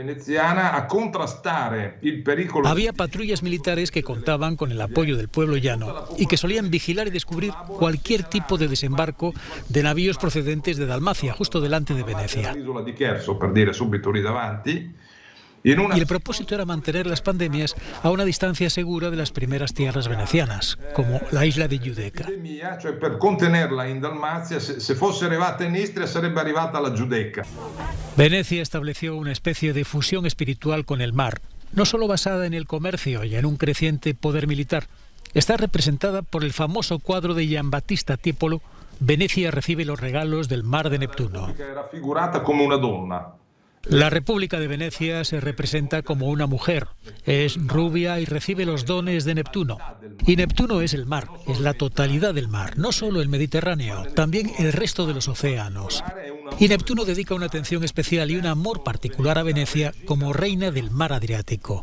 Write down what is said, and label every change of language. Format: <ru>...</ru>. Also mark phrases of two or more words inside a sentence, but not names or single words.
<es>Había patrullas militares que contaban con el apoyo del pueblo llano y que solían vigilar y descubrir cualquier tipo de desembarco de navíos procedentes de Dalmacia, justo delante de Venecia. Y el propósito era mantener las pandemias a una distancia segura de las primeras tierras venecianas, como la isla de Giudecca.</es> <it>Cioè per contenerla in Dalmazia, se fosse arrivata in Istria sarebbe arrivata alla Giudecca.</it> <es>Venecia estableció una especie de fusión espiritual con el mar, no solo basada en el comercio y en un creciente poder militar. Está representada por el famoso cuadro de Giambattista Tiepolo, Venecia recibe los regalos del mar de Neptuno.</es> <it>Era figurata come una donna.</it> <es>La República de Venecia se representa como una mujer. Es rubia y recibe los dones de Neptuno. Y Neptuno es el mar, es la totalidad del mar, no solo el Mediterráneo, también el resto de los océanos. Y Neptuno dedica una atención especial y un amor particular a Venecia como reina del mar Adriático.</es>